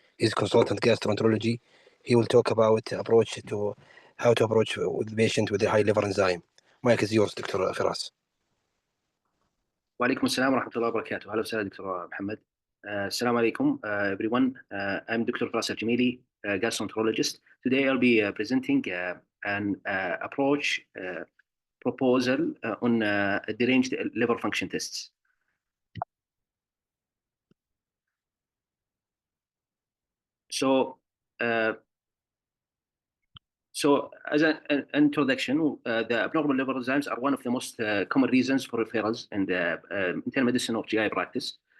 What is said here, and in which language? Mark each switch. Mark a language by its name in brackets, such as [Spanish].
[English] He's consultant gastroenterology. He will talk about how to approach with the patient with a high liver enzyme. Mike is yours, Dr. Firas. [Arabic] وعليكم السلام ورحمة الله وبركاته. أهلا وسهلا دكتور محمد. السلام عليكم [English] everyone. I'm Dr. Firas Al-Jamili, gastroenterologist. Today I'll be presenting an approach proposal on deranged liver function tests. So as an introduction, the abnormal liver enzymes are one of the most common reasons for referrals in the internal medicine or GI practice.